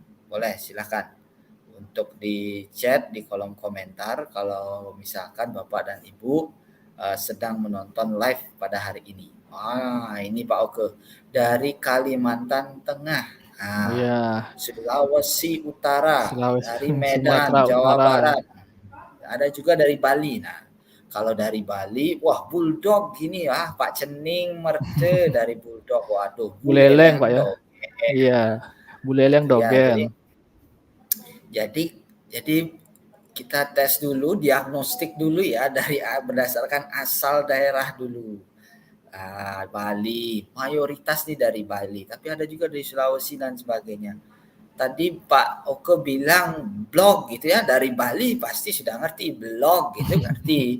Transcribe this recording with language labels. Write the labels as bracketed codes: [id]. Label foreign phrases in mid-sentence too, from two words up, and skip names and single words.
[id] Boleh, silakan untuk di chat di kolom komentar kalau misalkan Bapak dan Ibu sedang menonton live pada hari ini. Ini Pak Oke dari Kalimantan Tengah. Iya. Sulawesi Utara, Sulawesi, dari Medan, Sumatera Jawa Utara. Barat. Ada juga dari Bali. Nah, kalau dari Bali, wah Bulldog gini ya, Pak Cening Merte dari Bulldog. Waduh, Buleleng Pak ya. Dogeng. Iya, Buleleng Itu ya, Dogen. jadi kita tes dulu, diagnostik dulu ya dari berdasarkan asal daerah dulu. Bali, mayoritas nih dari Bali, tapi ada juga dari Sulawesi dan sebagainya. Tadi Pak Oke bilang blog gitu ya, dari Bali pasti sudah ngerti blog gitu, ngerti.